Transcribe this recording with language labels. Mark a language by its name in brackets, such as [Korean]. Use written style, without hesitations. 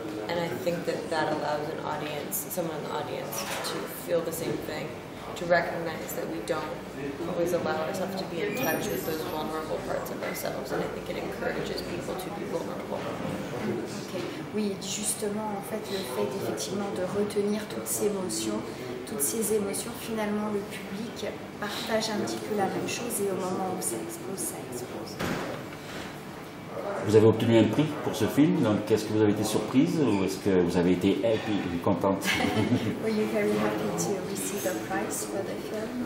[English] And I think that allows an audience, someone in the audience, to feel the same thing, to recognize that we don't always allow ourselves to be in touch with those vulnerable parts of ourselves. And I think it encourages people to be vulnerable. Okay. [French] Oui, justement, en fait, le fait effectivement de retenir toutes ces émotions, finalement, le public partage un petit peu la même chose et au moment où ça explose, ça explose. Vous avez obtenu un prix pour ce film, donc est-ce que vous avez été surprise ou est-ce que vous avez été contente? [English] Were you very happy to receive a prize for the film?